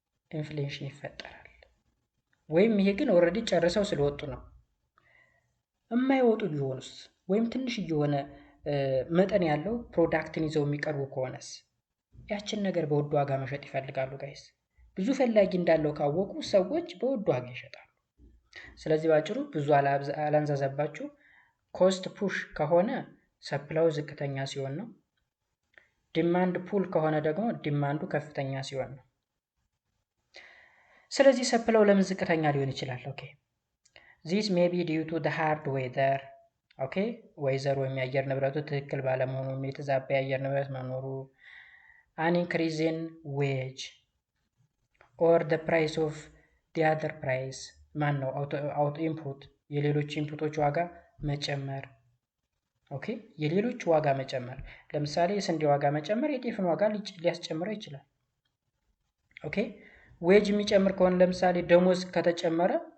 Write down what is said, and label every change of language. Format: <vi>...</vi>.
<am>ኢንፍሌሽን ይፈጠራል። ወይም ይሄ ግን ኦልሬዲ ጨርሰው ስለወጡ ነው። የማይወጡ ቢሆኑስ ወይም ትንሽ እየሆነ መጠን ያለው ፕሮዳክትን ይዘው የሚቀርቡ ከሆነስ ያችን ነገር በውድ ዋጋ መሸጥ ይፈልጋሉ ጋይስ። ብዙ ፈላጊ እንዳለው ካወቁ ሰዎች በውድ ዋጋ ይሸጣሉ። ስለዚህ ባጭሩ ብዙ አላንዛዛባችሁ። ኮስት ፑሽ ከሆነ ሰፕላው ዝቅተኛ ሲሆን ነው። ዲማንድ ፑል ከሆነ ደግሞ ዲማንዱ ከፍተኛ ሲሆን ነው። ስለዚህ ሰፕላው ለምን ዝቅተኛ ሊሆን ይችላል?</am> <en>ኦኬ this may be due to the hard weather.</en> <am>ኦኬ ዌዘር ወይም የአየር ንብረቱ ትክክል ባለመሆኑ፣ የተዛባ የአየር ንብረት መኖሩ፣</am> <en>an increase in wage or the price of the other price</en> <am>ማን ነው አውት ኢንፑት የሌሎች ኢንፑቶች ዋጋ መጨመር። ኦኬ የሌሎች ዋጋ መጨመር፣ ለምሳሌ የስንዴ ዋጋ መጨመር የጤፍን ዋጋ ሊያስጨምረው ይችላል። ኦኬ ዌጅ የሚጨምር ከሆነ ለምሳሌ ደሞዝ ከተጨመረ</am>